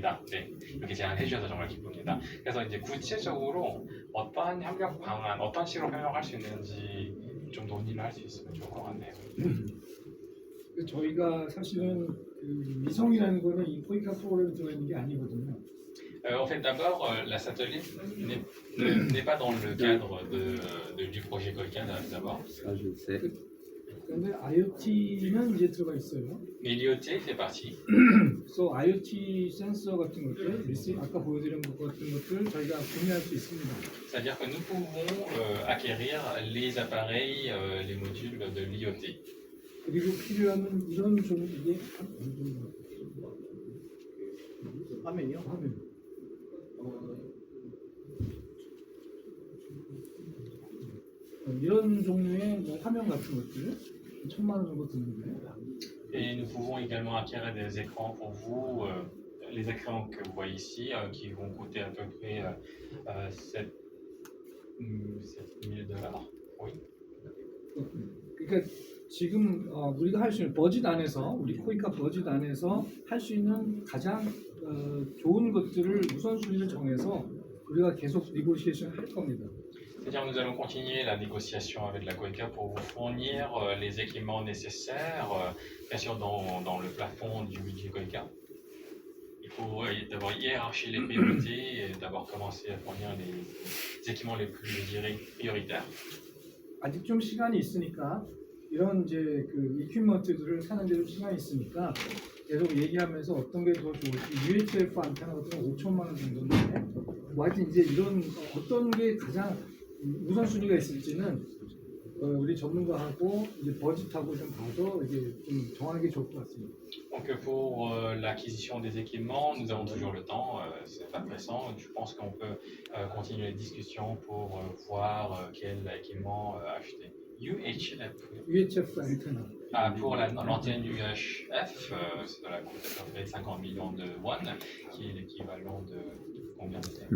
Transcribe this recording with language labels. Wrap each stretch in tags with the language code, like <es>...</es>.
<ko>네, 이렇게 제안해 주셔서 정말 기쁩니다. 그래서 이제 구체적으로 어떠한 협력 방안, 어떤 식으로 협력할 수 있는지 좀 논의를 할 수 있으면 좋을 것 같네요. 저희가 사실은 그 위성이라는 거는 이 포이카 프로그램에 들어있는 게 아니거든요.</ko> <fr>En fait, d'abord, la satellite n'est pas dans le cadre du projet Koika d'abord. Ça, je le sais.</fr> <ko>그런데 IoT는 이제 들어가 있어요.</ko> <fr>Mais l'IoT fait partie.</fr> <ko>그래서 IoT 센서 같은 것들, 아까 보여드린 것 같은 것들 저희가 구매할 수 있습니다.</ko> <fr>C'est-à-dire que nous pouvons acquérir les appareils, les modules de l'IoT.</fr> <ko>그리고 필요하면 이런 좀 이게 화면이요? 화면. 이런 종류의 뭐 화면 같은 것들 1,000만 원 정도 드는데.</ko> <fr>Et nous pouvons également acquérir des écrans pour vous, les écrans que vous voyez ici, qui vont coûter à peu près 7 000 $. Oui.</fr> <ko>그러니까 지금 우리가 할 수 있는 버짓 안에서, 우리 코이카 버짓 안에서 할 수 있는 가장 좋은 것들을 우선순위를 정해서 우리가 계속 니고시에이션 할 겁니다.</ko> <fr>C'est-à-dire nous allons continuer la négociation avec la Koika pour vous fournir les équipements nécessaires, bien sûr dans le plafond du budget Koika. Il faut d'abord hiérarchier les priorités et d'abord commencer à fournir les équipements les plus, je dirais, prioritaires.</fr> <ko>아직 좀 시간이 있으니까 이런 이제 그 이퀴먼트들을 사는데 좀 시간이 있으니까 계속 얘기하면서 어떤 게 더 좋을지. UHF 안테나 같은 건 5천만 원 정도인데 뭐 하여튼 이제 이런 어떤 게 가장 우선순위가 있을지는 우리 전문가하고 이제 버짓하고 좀 봐서 이제 좀 정하는 게 좋을 것 같습니다.</ko> <fr>Donc pour l'acquisition des équipements, nous avons toujours le temps, c'est pas pressant. Je pense qu'on peut continuer les discussions pour voir quel équipement acheter.</fr> <en>UHF antenna.</en> <fr>Pour l'antenne UHF, ça coûte à peu près 50 millions de won, qui est l'équivalent de combien de</fr>